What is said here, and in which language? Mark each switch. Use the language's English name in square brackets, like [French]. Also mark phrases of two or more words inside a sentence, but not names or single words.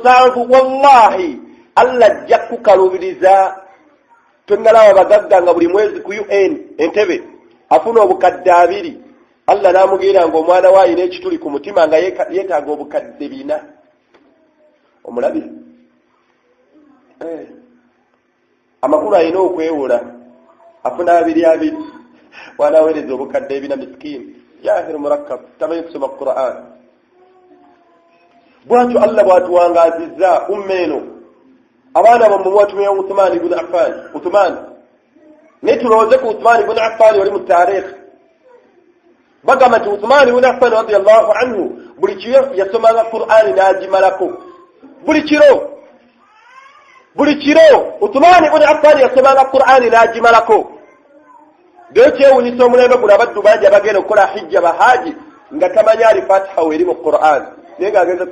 [Ganda] 7 wallahi Allah jakukalubiriza tonnalaba bagagga nga buli mwezi ku UN entebe afuna obukadde 2 Allah namugira ngo omwana wa ine ekituli ku mutima nga yetaaga obukadde 4 omulabi amakulu ayina okwewula afuna 2 wanaweereza obukadde 4 miskini [Arabic] جاهل مركب [Ganda] tamanyi kusoma Qur'an bwatyo Allah bwatuwangazizza ummeeno abaana bamwe mwatumya Uthman ibn Affan netulooze ku Uthman ibn Affan wali mu taarikh bagamba nti Uthman ibn Affan [Arabic] رضي الله عنه [Ganda] buli kiro yasomanga Qur'ani n'agimalako buli kiro Uthman ibn Affan yasomanga Qur'ani n'agimalako dee kyewunyisa omulembe guno abaddu bangi abagenda okukola hijja bahaji nga tamanyi al-Fatiha weri mu Qur'an naye nga agenze